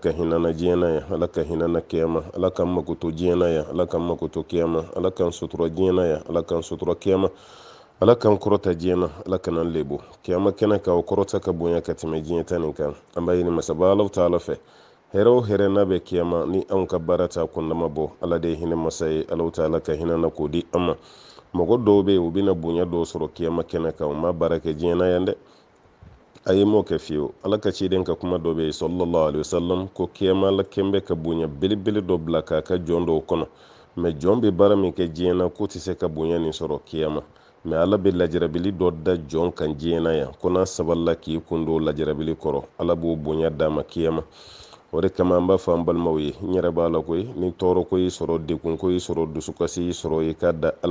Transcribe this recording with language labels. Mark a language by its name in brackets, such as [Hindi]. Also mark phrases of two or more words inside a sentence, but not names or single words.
[Bambara] ka hinɛ na diɲɛ na yan ala ka hinɛ na kiyama ala ka makoto diɲɛ na yan ala ka makoto kiyama ala ka sutura diɲɛ na yan ala ka sutura kiyama ala kan kɔrɔta diɲɛ na ala kana lebu kiyama kɛnɛ ka o kɔrɔta ka bonya ka tɛmɛ diɲɛ ta nin kan an b'a ɲini masaba ala ta'ala fɛ hɛrɛ o hɛrɛ n'a bɛ kiyama ni anw ka baara ta kundama bɔ ala de ye hinɛ masa ye ala ta'ala ka hinɛ na k'o di an ma mɔgɔ dɔw bɛ yen u bɛna bonya dɔw sɔrɔ kiyama kɛnɛ kan u ma baara kɛ diɲɛ na yan dɛ a ye m'o kɛ fiyewu ala ka ciden ka kuma dɔ bɛ yen [Arabic] صلى الله عليه وسلم [Bambara] ko kiyama la kɛnbɛ ka bonya belebele dɔ bila k'a ka jɔn dɔw kɔnɔ mɛ jɔn bɛ baara min kɛ diɲɛ na k'o tɛ se ka bonya nin sɔrɔ kiyama mɛ ala bɛ lajarabili dɔ da jɔn kan diɲɛ na yan ko n'a sabalila k'i kun don lajarabili kɔrɔ ala b'o bonya d'a ma kiyama o de kama an b'a fɔ an balimaw ye n yɛrɛ b'a la koyi ni tɔɔrɔ ko y'i sɔrɔ degun ko y'i sɔrɔ dusukasi y'i sɔrɔ i k'a da ala